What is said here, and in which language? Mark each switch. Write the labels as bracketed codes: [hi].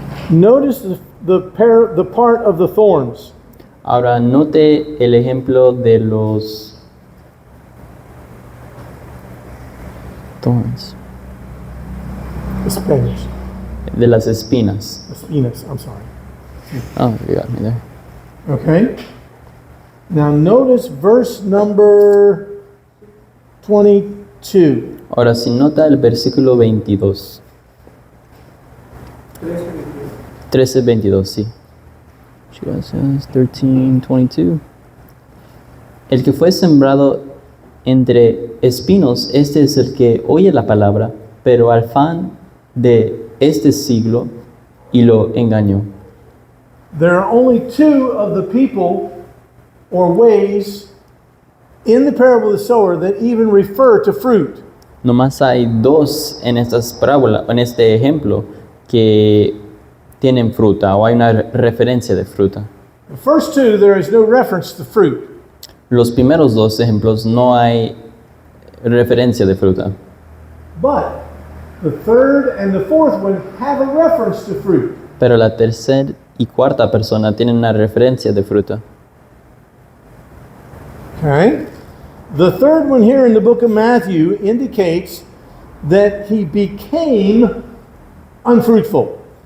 [en] Notice the part of the thorns. [es] Ahora note el ejemplo de los thorns, [en] The Spanish. [es] de las espinas. [en] Espinas, I'm sorry. Oh, you got me there. Okay. Now notice verse number 22. [es] Ahora si nota el versículo 22. 13:22, sí. 13:22. El que fue sembrado entre espinos, este es el que oye la palabra, pero al afán de este siglo y lo engañó. [en] There are only 2 of the people or ways in the parable of the sower that even refer to fruit. [es] Nomás hay 2 en estas parábolas, en este ejemplo, que tienen fruta o hay una referencia de fruta. [en] The first 2, there is no reference to fruit. [es] Los primeros 2 ejemplos no hay referencia de fruta, [en] But the third and the fourth one have a reference to fruit. [es] pero la tercera y cuarta persona tienen una referencia de fruta. [en] Okay. The third one here in the book of Matthew indicates that he became unfruitful.